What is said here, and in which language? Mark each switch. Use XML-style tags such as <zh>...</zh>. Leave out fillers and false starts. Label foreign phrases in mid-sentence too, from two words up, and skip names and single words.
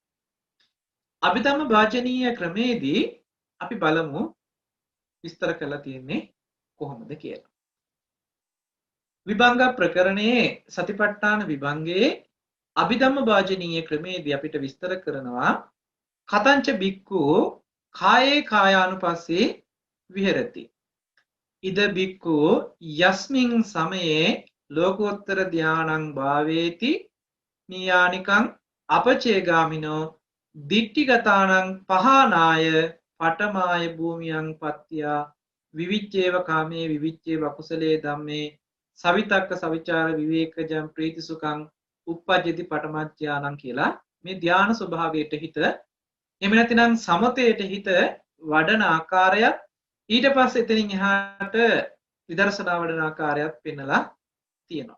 <si>අභිධම්ම වාචනීය ක්‍රමේදී අපි බලමු විස්තර කරලා තියෙන්නේ කොහොමද කියලා. විභංග ප්‍රකරණයේ සතිපට්ඨාන විභංගයේ අභිධම්ම වාචනීය ක්‍රමේදී අපිට විස්තර කරනවා</si> <pi>කතංච බික්ඛු කායේ කායානුපස්සේ විහෙරති. ඉද බික්ඛු යස්මින් සමයේ ලෝකෝත්තර ධානං භාවේති නියානිකං අපචේගාමිනෝ දිට්ඨිගතානං පහනාය පඨමාය භූමියං පත්‍යා විවිච්ඡේව කාමේ විවිච්ඡේව අකුසලේ ධම්මේ සවිතක්ක සවිචාර විවේකජම් ප්‍රීතිසුඛං uppajjati පඨමඥානං</pi> <si>කියලා මේ ධාන ස්වභාවයට හිත එහෙම නැතිනම් සමතයට හිත වඩන ආකාරයත් ඊට පස්සේ එතනින් එහාට විදර්ශනා වඩන ආකාරයත් පෙන්නලා තියෙනවා.</si>